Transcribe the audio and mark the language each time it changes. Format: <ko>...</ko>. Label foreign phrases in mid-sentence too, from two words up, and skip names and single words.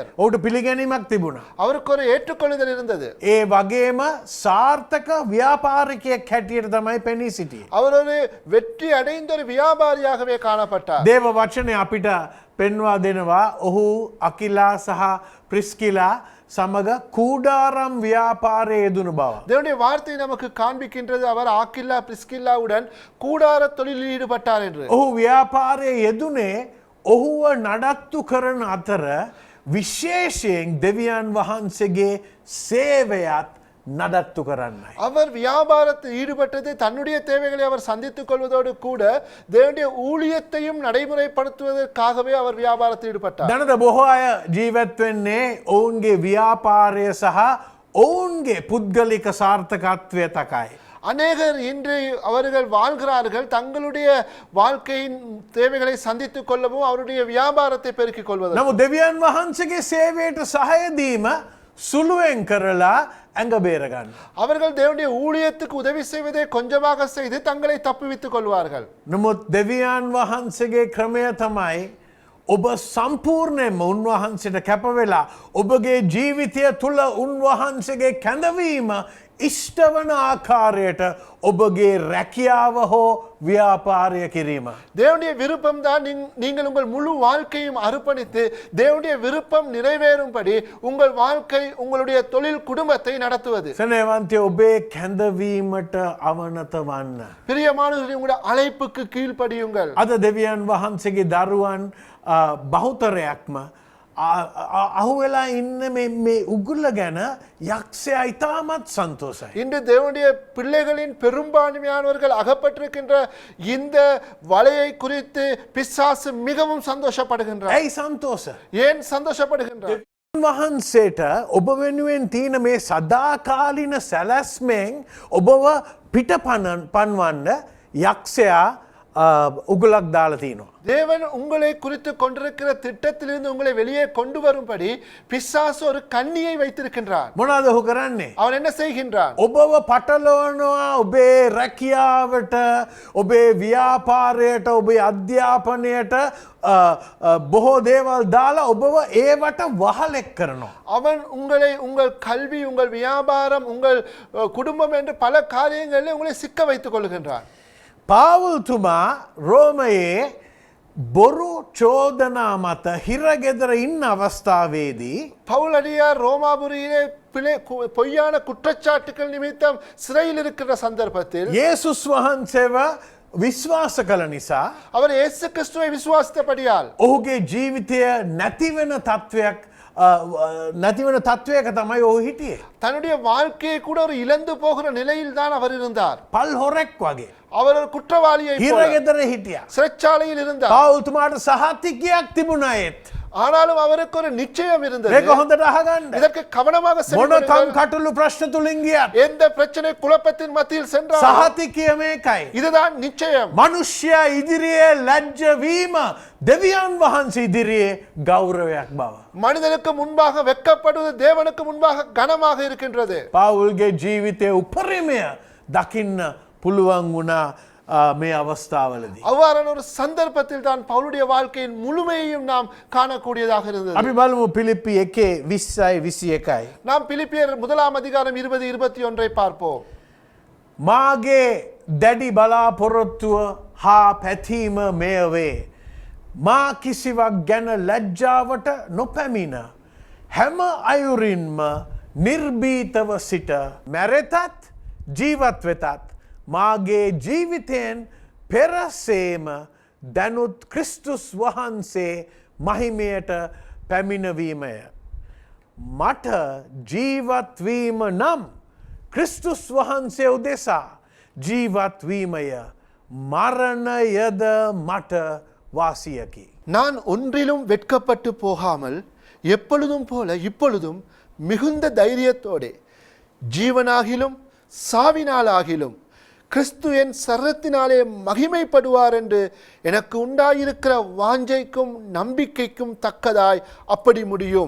<si>ඔහුට පිළිගැනීමක් තිබුණා.</si> <ta>அவருக்கு ஒரு ஏற்றுக்கொள்ளுதல் இருந்தது.</ta> <si>ඒ වගේම සාර්ථක ව්‍යාපාරිකයෙක් හැටියට තමයි පෙනී සිටියේ.</si> <ta>அவர் ஒரு வெற்றி அடைந்த ஒரு வியாபாரியாகவே காணப்பட்டார்.</ta> <si>දේව වචනය අපිට පෙන්වා දෙනවා ඔහු අකිලා සහ ප්‍රිස්කිලා සමග කූඩාරම් ව්‍යාපාරය යෙදුණු බව.</si> <ta>தேவனுடைய வார்த்தை நமக்கு காண்பிக்கின்றது அவர் ஆக்கில்லா பிரிஸ்கில்லாவுடன் கூடார தொழிலில் ஈடுபட்டார் என்று.</ta> <si>ඔහු ව්‍යාපාරය යෙදුනේ ඔහුව නඩත්තු කරන අතර විශේෂයෙන් දෙවියන් වහන්සේගේ සේවයත් නඩත්තු කරන්නයි.</si> <ta>அவர் வியாபாரத்தில் ஈடுபட்டது தன்னுடைய தேவைகளை அவர் சந்தித்துக் கொள்வதோடு கூட தேவனுடைய ஊழியத்தையும் நடைமுறைப்படுத்துவதற்காகவே அவர் வியாபாரத்தில் ஈடுபட்டார்.</ta> <si>දැනද බොහෝ අය ජීවත් වෙන්නේ ඔවුන්ගේ ව්‍යාපාරය සහ ඔවුන්ගේ පුද්ගලික සාර්ථකත්වය තකයි.</si> <ta>அநேகர் இன்று அவர்கள் வாழ்கிறார்கள் தங்களுடைய வாழ்க்கையின் தேவைகளை சந்தித்துக் கொள்ளவும் அவருடைய வியாபாரத்தை பெருக்கிக் கொள்வதற்கு.</ta> <si>නමුත් දෙවියන් වහන්සේගේ සේවයට සහයදීම සුළුවෙන් කරලා ඇඟ බේරගන්න.</si> <ta>அவர்கள் தேவனுடைய ஊழியத்துக்கு உதவி செய்வதை கொஞ்சமாக செய்து தங்களை தப்புவித்துக் கொள்வார்கள்.</ta> <si>නමුත් දෙවියන් වහන්සේගේ ක්‍රමය තමයි ඔබ සම්පූර්ණයෙන්ම උන්වහන්සේට කැපවෙලා ඔබගේ ජීවිතය තුළ උන්වහන්සේගේ කැඳවීම ඉෂ්ටවන ආකාරයට ඔබගේ රැකියාව හෝ ව්‍යාපාරය කිරීම.</si> <ta>தேவனுடைய விருப்பம் தான் நீங்கள் உங்கள் முழு வாழ்க்கையும் அர்ப்பணித்து தேவனுடைய விருப்பம் நிறைவேறும்படி உங்கள் வாழ்க்கை உங்களுடைய தொழில் குடும்பத்தை நடத்துவது.</ta> <si>සනේවන්තය ඔබේ කැඳවීමට අවනත වන්න.</si> <ta>பிரியமானவர்களே உங்களுடைய அழைப்புக்கு கீழ்ப்படியுங்கள்.</ta> <si>අද දෙවියන් වහන්සේගේ දරුවන් බහුතරයක්ම අහුවෙලා ඉන්න මේ උගුල්ල ගැන යක්ෂයා ඉතාමත් සන්තෝසයි.</si> <ta>இன்று தேவனுடைய பிள்ளைகளின் பெரும்பான்மையானவர்கள் அகப்பட்டிருக்கின்ற இந்த வலையை குறித்து பிசாசு மிகவும் சந்தோஷப்படுகின்றார்.</ta> <si>ඇයි සන්තෝස?</si> <ta>ஏன் சந்தோஷப்படுகின்றார்?</ta> <si>වහන්සේට ඔබ වෙනුවෙන් තියෙන මේ සදාකාලින සැලැස්මෙන් ඔබව පිට පන්වන්න යක්ෂයා උගලක් දාලා තියෙනවා.</si> <ta>தேவன் உங்களை குறித்து கொண்டிருக்கிற திட்டத்திலிருந்து உங்களை வெளியே கொண்டு வரும்படி பிசாசு ஒரு கண்ணியை வைத்திருக்கின்றார்.</ta> <si>මොනවද ඔහු කරන්නේ?</si> <ta>அவன் என்ன செய்கின்றான்?</ta> <si>ඔබව පටලවනවා ඔබේ රැකියාවට ඔබේ ව්‍යාපාරයට ඔබේ අධ්‍යාපනයට බොහෝ දේවල් දාලා ඔබව ඒවට වහලෙක් කරනවා.</si> <ta>அவன் உங்களை உங்கள் கல்வி உங்கள் வியாபாரம் உங்கள் குடும்பம் என்று பல காரியங்களில் உங்களை சிக்க வைத்துக் கொள்கின்றான்.</ta> <si>පාවුල්තුමා රෝමයේ බොරු චෝදනා මත හිරගෙදර ඉන්න අවස්ථාවේදී</si> <ta>பவுலடியார் ரோமாபுரியிலே பொய்யான குற்றச்சாட்டுகள் நிமித்தம் சிறையில் இருக்கிற சந்தர்ப்பத்தில்</ta> <si>යේසුස් වහන්සේව විශ්වාස කළ නිසා</si> <ta>அவர் இயேசு கிறிஸ்துவை விசுவாசித்தபடியால்</ta> <si>ඔහුගේ ජීවිතය නැතිවෙන තත්ත්වයක් නැතිවන තත්ත්වයක තමයි ඔහු හිටියේ.</si> <ta>தன்னுடைய வாழ்க்கையை கூட ஒரு இழந்து போகிற நிலையில் தான் அவர் இருந்தார்.</ta> <si>පල් හොරෙක් වගේ.</si> <ta>அவர் ஒரு குற்றவாளியை போல</ta> <si>හිරගෙදර හිටියා.</si> <ta>சிறைச்சாலையில் இருந்தார்.</ta> <si>පාවුල්තුමාට සහතිකයක් තිබුණා ඒත්.</si> <ta>ஆனாலும் அவருக்கு ஒரு நிச்சயம் இருந்தது.</ta> <si>මේක හොඳට අහගන්න.</si> <ta>இதற்கு கவனமாக</ta> <si>මොන</si> <ta>செவிமடுங்கள்.</ta> <si>කම් කටුළු ප්‍රශ්න තුලින් ගියත්</si> <ta>எந்த பிரச்சனை குழப்பத்தின் மத்தியில் சென்றார்</ta> <si>සහතිකය මේකයි.</si> <ta>இதுதான் நிச்சயம்.</ta> <si>මනුෂ්‍යයා ඉදිරියේ ලැජ්ජ වීම දෙවියන් වහන්සේ ඉදිරියේ ගෞරවයක් බව.</si> <ta>மனிதனுக்கு முன்பாக வெட்கப்படுவது தேவனுக்கு முன்பாக கனமாக இருக்கின்றது.</ta> <si>පාවුල්ගේ ජීවිතයේ උපරිමය දකින්න පුළුවන් වුණා මේ අවස්ථාවලදී.</si> <ta>அவ்வாறான ஒரு சந்தர்ப்பத்தில் தான் பவுலுடைய வாழ்க்கையின் முழுமையையும் நாம் காணக்கூடியதாக இருந்தது.</ta> <si>අපි බලමු පිලිප්පි 1:20-21.</si> <ta>நாம் பிலிப்பியர் 1 அதிகாரம் 20-21 பார்ப்போம்.</ta> <si>මාගේ දැඩි බලාපොරොත්තුව හා පැතීම මෙයවේ. මා කිසිවක් ගැන ලැජ්ජාවට නොපැමිණ. හැම අයුරින්ම නිර්භීතව සිට මැරෙතත් ජීවත් වෙතත් මාගේ ජීවිතයෙන් පෙරසේම දැනුත් ක්‍රිස්තුස් වහන්සේ මහිමයට පැමිණවීමය. මට ජීවත්වීම නම් ක්‍රිස්තුස් වහන්සේ උදෙසා ජීවත්වීමය. මරණයද මට வாசியකි.</si> <ta>நான் ஒன்றிலும் வெட்கப்பட்டு போகாமல் எப்பொழுதும் போல இப்பொழுதும் மிகுந்த தைரியத்தோடே ஜீவனாகிலும் சாவினாலாகிலும் கிறிஸ்து என் சரத்தினாலே மகிமைப்படுவார் என்று எனக்கு உண்டாயிருக்கிற வாஞ்சைக்கும் நம்பிக்கைக்கும் தக்கதாய் அப்படி முடியும்.</ta>